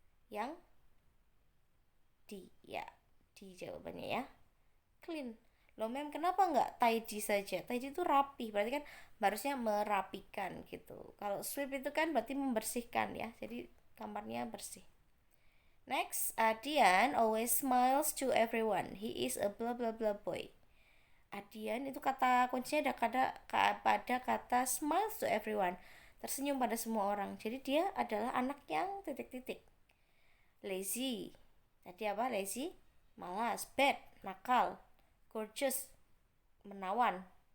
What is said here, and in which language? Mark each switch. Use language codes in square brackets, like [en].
[id] Yang D ya, D jawabannya ya. clean. Loh mem, kenapa nggak tidy saja? Tidy itu rapi, berarti kan harusnya merapikan gitu. Kalau sweep itu kan berarti membersihkan ya, jadi kamarnya bersih. [en] Next, Adian always smiles to everyone. He is a blah blah blah boy. [id] Adian itu kata kuncinya pada kata [en] smiles to everyone, [id] tersenyum pada semua orang. Jadi dia adalah anak yang titik-titik. Lazy, tadi apa? Lazy, malas. Bad, nakal. Gorgeous, menawan.